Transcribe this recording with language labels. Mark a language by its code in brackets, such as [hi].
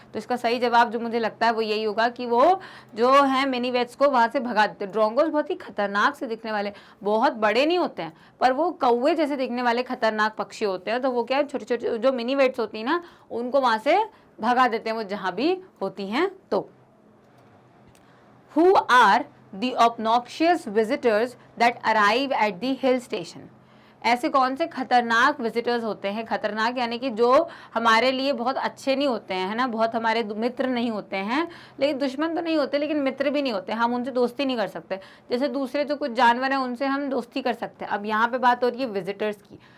[hi] तो इसका सही जवाब जो मुझे लगता है वो यही होगा कि वो जो है मिनीवेट्स को वहाँ से भगा देते हैं। ड्रोंगोज बहुत ही खतरनाक से दिखने वाले, बहुत बड़े नहीं होते हैं पर वो कौवे जैसे दिखने वाले खतरनाक पक्षी होते हैं। तो वो क्या है, छोटे छोटे जो मिनीवेट्स होती हैं ना, उनको वहाँ से भगा देते हैं वो जहाँ भी होती हैं। [en] तो Who are the obnoxious visitors that arrive at the hill station? [hi] ऐसे कौन से खतरनाक विजिटर्स होते हैं, खतरनाक यानी कि जो हमारे लिए बहुत अच्छे नहीं होते हैं, है ना, बहुत हमारे मित्र नहीं होते हैं, लेकिन दुश्मन तो नहीं होते लेकिन मित्र भी नहीं होते, हम उनसे दोस्ती नहीं कर सकते। जैसे दूसरे जो कुछ जानवर हैं उनसे हम दोस्ती कर सकते हैं। अब यहाँ पे बात हो रही है विजिटर्स की।